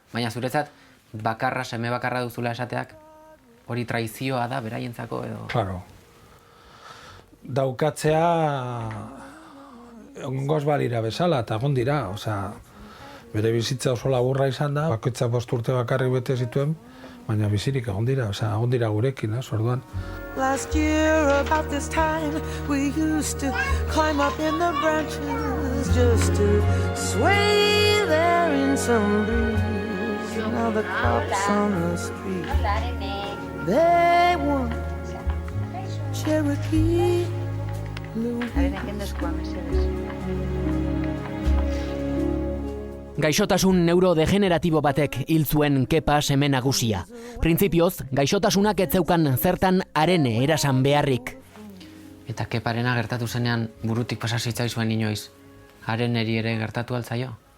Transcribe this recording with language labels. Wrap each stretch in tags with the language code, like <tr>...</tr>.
<eu>Baina zuretzat, seme bakarra duzula esateak, hori traizioa da beraientzako edo?</eu> <es>Claro.</es> <eu>Daukatzea ongoz balira bezala, eta egon dira, bere bizitza oso laburra izan da, bakoitza 5 urte bakarrik bete zituen, baina bizirik egon dira gurekin, orduan.</eu> <en>Last year about this time we used to climb up in the branches just to sway there in some breeze. now the cops on the street. They want Cherokee Louise.</en> <eu>Gaixotasun neurodegeneratibo batek hil zuen Kepa seme nagusia. Printzipioz, gaixotasunak ez zeukan zertan arene erasan beharrik. Eta Keparena gertatu zenean burutik pasa zitzaizuen inoiz. Areneri ere gertatu altzaio?</eu>